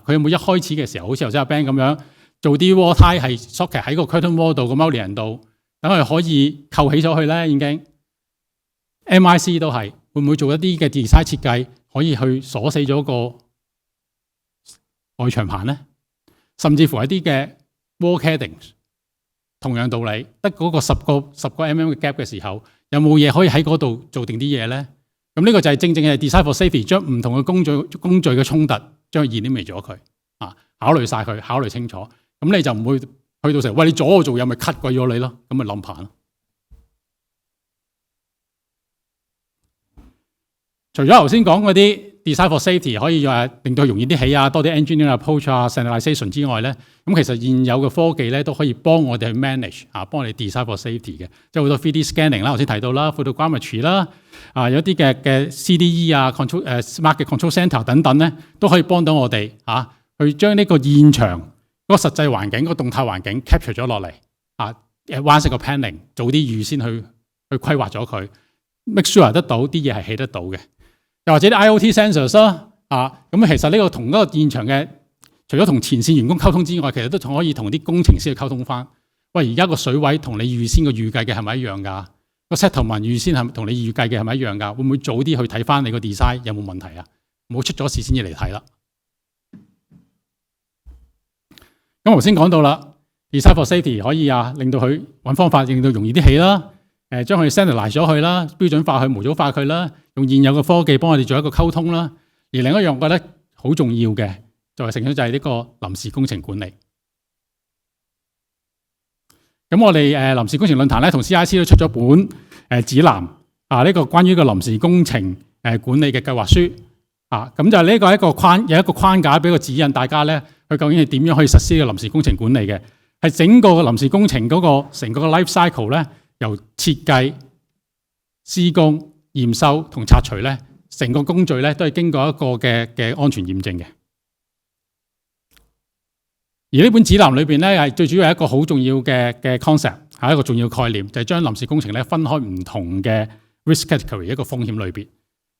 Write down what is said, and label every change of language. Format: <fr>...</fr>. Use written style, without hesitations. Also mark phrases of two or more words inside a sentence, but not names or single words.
<yue>佢有冇一開始嘅時候好似頭先阿 Ben 咁樣做啲</yue> <en>wall tie</en> <yue>係 socket 喺個</yue> <en>curtain wall</en> <yue>度個 mullion 度，等佢可以扣起咗去咧？已經 MIC 都係會唔會做一啲嘅 design 設計可以去鎖死咗個外牆棚咧？甚至乎一啲嘅</yue> <en>wall claddings</en> <yue>同樣道理，得嗰個10個 mm 嘅 gap 嘅時候，有冇嘢可以喺嗰度做定啲嘢咧？咁呢個就係正正係</yue> <en>design for safety，</en> <yue>將唔同嘅工序嘅衝突將佢 eliminate 咗佢考慮晒佢，考慮清楚，咁你就唔會去到時候，喂，你阻我做嘢咪 cut 鬼咗你咯，咁咪冧棚咯。除咗頭先講嗰啲</yue> <en>design for safety</en> <yue>可以令到容易啲起多啲</yue> <en>engineering approach standardization</en> <yue>之外咧，咁其實現有嘅科技咧都可以幫我哋去 manage 幫我哋</yue> <en>design for safety</en> <yue>嘅，即係好多</yue> <en>3D scanning</en> <yue>啦，頭先提到啦 photogrammetry 啦，有啲嘅</yue> <en>CDE control smart</en> <yue>嘅</yue> <en>control center</en> <yue>等等咧，都可以幫到我哋去將呢個現場嗰個實際環境、嗰個動態環境 capture 咗落嚟，advance 個 planning 早啲預先去規劃咗佢 ，</yue> <en>make sure</en> <yue>得到啲嘢係起得到嘅。又或者啲</yue> <en>IoT sensors</en> <yue>啦，咁其實呢個同嗰個現場嘅，除咗同前線員工溝通之外，其實都仲可以同啲工程師去溝通翻。喂，而家個水位同你預先個預計嘅係咪一樣㗎？個 settlement 預先係同你預計嘅係咪一樣㗎？會唔會早啲去睇翻你個 design 有冇問題啊？唔好出咗事先至嚟睇啦。咁頭先講到啦 ，</yue> <en>design for safety</en> <yue>可以令到佢揾方法令到容易啲起啦。將佢 standardize 咗佢啦，標準化佢、模組化佢啦，用現有嘅科技幫我哋做一個溝通啦。而另一樣我覺得好重要嘅，就係呢個臨時工程管理。咁我哋臨時工程論壇咧，同 CIC 都出咗本指南呢個關於個臨時工程管理嘅計劃書咁就呢個有一個框架俾個指引大家咧，佢究竟係點樣可以實施個臨時工程管理嘅？係整個臨時工程嗰個成個</yue> <en>life cycle</en> <yue>咧。由設計、施工、驗收同拆除咧，成個工序咧都係經過一個嘅安全驗證嘅。而呢本指南裏邊咧，係最主要係一個好重要嘅 concept， 係一個重要概念，就係將臨時工程咧分開唔同嘅</yue> <en>risk category</en> <yue>一個風險類別。</yue>